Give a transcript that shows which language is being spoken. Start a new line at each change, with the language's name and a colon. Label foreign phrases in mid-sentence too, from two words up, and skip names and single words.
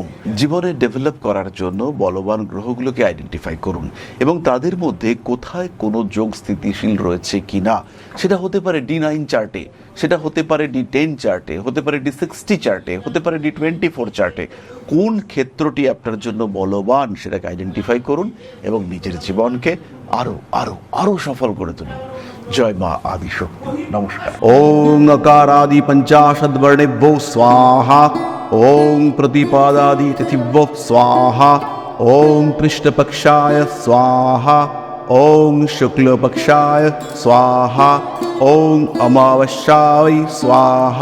Bangla: জীবনে ডেভেলপ করার জন্য বলবান গ্রহগুলোকে আইডেন্টিফাই করুন এবং তাদের মধ্যে কোথায় কোনো যোগ স্থিতিশীল রয়েছে কিনা, সেটা হতে পারে D9 চার্টে, সেটা হতে পারে D10 চার্টে, হতে পারে D60 চার্টে, হতে পারে D24 চার্টে। কোন ক্ষেত্রটি আপনার জন্য বলবান সেটাকে আইডেন্টিফাই করুন এবং নিজের জীবনকে আরো আরো আরো সফল করে তুলুন। জয় মা আদিশক্তি। নমস্কার।
Sanskrit: ओम अकारादि पंचाशद वर्णेभ्यो स्वाहा। ओम प्रतिपादादि तिथिभ्यो स्वाहा। ओम कृष्णपक्षाय स्वाहा। ओम शुक्लपक्षाय स्वाहा। ओम अमावस्याय स्वाहा।